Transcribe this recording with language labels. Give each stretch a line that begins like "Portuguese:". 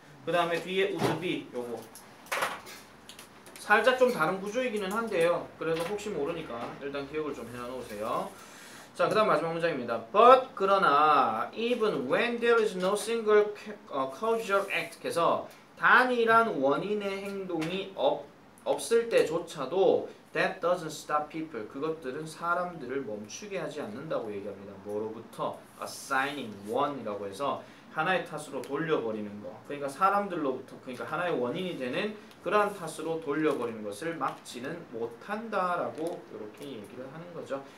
Korean: 그 다음에 뒤에 would be 요거. 살짝 좀 다른 구조이기는 한데요. 그래서 혹시 모르니까 일단 기억을 좀 해놓으세요. 자, 그 다음 마지막 문장입니다.
English: But
Korean: 그러나
English: even when there is no single causal act
Korean: 해서 단일한 원인의 행동이 없을 때조차도
English: That doesn't stop people.
Korean: 그것들은 사람들을 멈추게 하지 않는다고 얘기합니다. 뭐로부터?
English: Assigning one
Korean: 이라고 해서 하나의 탓으로 돌려버리는 거. 그러니까 사람들로부터 그러니까 하나의 원인이 되는 그러한 탓으로 돌려버리는 것을 막지는 못한다라고 이렇게 얘기를 하는 거죠.